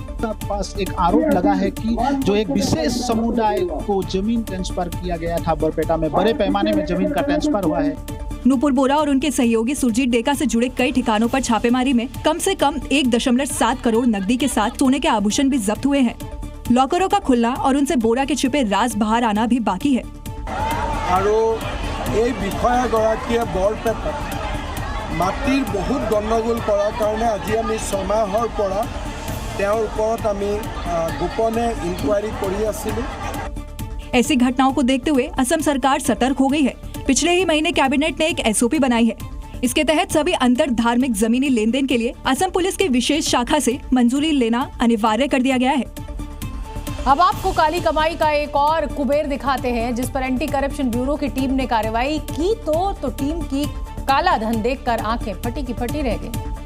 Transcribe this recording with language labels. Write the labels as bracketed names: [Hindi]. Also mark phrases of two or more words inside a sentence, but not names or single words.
[Hindi] पास एक आरोप लगा है कि जो एक विशेष समुदाय को जमीन ट्रांसफर किया गया था, बरपेटा में बड़े पैमाने में जमीन का ट्रांसफर हुआ है। नुपुर बोरा और उनके सहयोगी सुरजीत डेका से जुड़े कई ठिकानों पर छापेमारी में कम से कम 1.7 करोड़ नकदी के साथ सोने के आभूषण भी जब्त हुए हैं। लॉकरों का खुलना और उनसे बोरा के छिपे राज बाहर आना भी बाकी है। [Assamese] মাটিৰ বহুত গণ্ডগোল কৰাৰ কাৰণে আজি আমি 6 মাহৰ পৰা তেওঁৰ ওপৰত আমি গোপনে ইনকুৱাৰী কৰি আছিলোঁ। [Hindi] ऐसी घटनाओं को देखते हुए असम सरकार सतर्क हो गई है। पिछले ही महीने कैबिनेट ने एक SOP बनाई है। इसके तहत सभी अंतर धार्मिक जमीनी लेन देन के लिए असम पुलिस की विशेष शाखा से मंजूरी लेना अनिवार्य कर दिया गया है। अब आपको काली कमाई का एक और कुबेर दिखाते हैं जिस पर एंटी करप्शन ब्यूरो की टीम ने कार्रवाई की तो टीम की काला धन देखकर आंखें फटी की फटी रह गई।